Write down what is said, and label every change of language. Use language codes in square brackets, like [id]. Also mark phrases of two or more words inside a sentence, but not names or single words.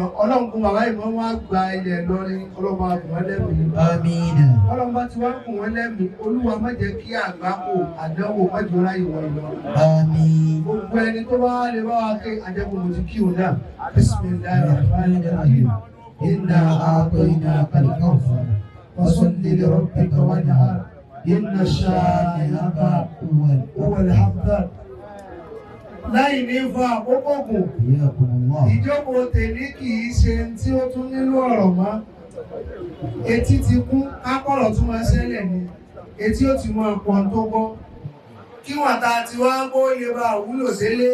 [yo] Ọlọ́run kún bàbá ìmọ̀ wọn gba ilẹ̀ Ìlọrin, ọlọ́run bá kùn wọ́n lẹ́mìí. Àmín. Ọlọ́run bá ti wá kùn wọ́n lẹ́mìí, Olúwa má jẹ́ kí àgbákò àdánwò má jọ ráyè wọ Ìlọrin. Àmín. Gbogbo ẹni tó bá lè bá wa ké àjẹkùn mo ti kí òun náà. [ar] بسم الله الرحمن الرحيم. إنا أعطيناك الكوثر فصل لربك وانحر. إن شانئك هو الأبتر. [yo] Láì ní fa àkókò kù, ìjókòó tèmi kì í ṣe tí ó tún nílò ọ̀rọ̀ mọ́. Etí ti kún, kápọ̀rọ̀ tún máa ṣẹlẹ̀ ni. Etí ó ti mọ ọ̀pọ̀ tó gbọ́. Kí wọ́n ta ti wá kó lè bá wúlò délé.